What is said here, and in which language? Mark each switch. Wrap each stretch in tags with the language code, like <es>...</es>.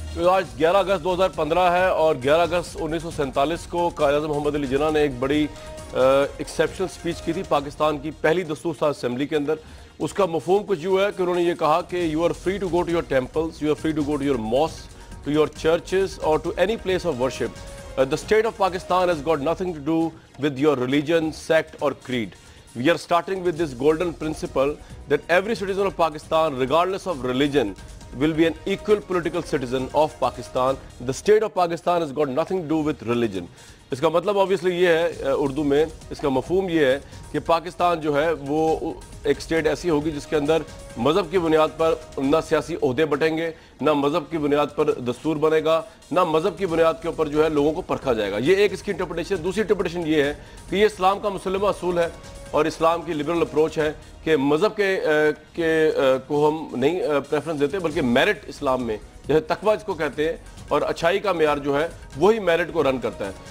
<ur>آج 11 اگست 2015 ہے اور 11 اگست 1947 کو قائد اعظم محمد علی جناح نے ایک بڑی</ur> <en>exceptional speech</en> <ur>کی تھی پاکستان کی پہلی دستور ساز اسمبلی کے اندر. اس کا مفہوم کچھ یوں ہے کہ انہوں نے یہ کہا کہ</ur> <en>You are free to go to your temples, you are free to go to your mosques, to your churches اور to any place of worship. The state of Pakistan has got nothing to do with your religion, sect or creed. We are starting with this golden principle that every citizen of Pakistan, regardless of religion, will be an equal political citizen of Pakistan. The state of Pakistan has got nothing to do with religion.</en> <ur>اس کا مطلب obviously یہ ہے اردو میں, اس کا مفہوم یہ ہے کہ پاکستان جو ہے وہ ایک اسٹیٹ ایسی ہوگی جس کے اندر مذہب کی بنیاد پر نہ سیاسی عہدے بٹیں گے, نہ مذہب کی بنیاد پر دستور بنے گا, نہ مذہب کی بنیاد کے اوپر جو ہے لوگوں کو پرکھا جائے گا. یہ ایک اس کی انٹرپریٹیشن. دوسری انٹرپریٹیشن یہ ہے کہ یہ اسلام کا مسلمہ اصول ہے اور اسلام کی لبرل اپروچ ہے کہ مذہب کو ہم نہیں پریفرنس دیتے بلکہ میرٹ اسلام میں, جیسے تقویٰ جس کو کہتے ہیں, اور اچھائی کا معیار جو ہے وہی میرٹ کو رن کرتا ہے.</ur>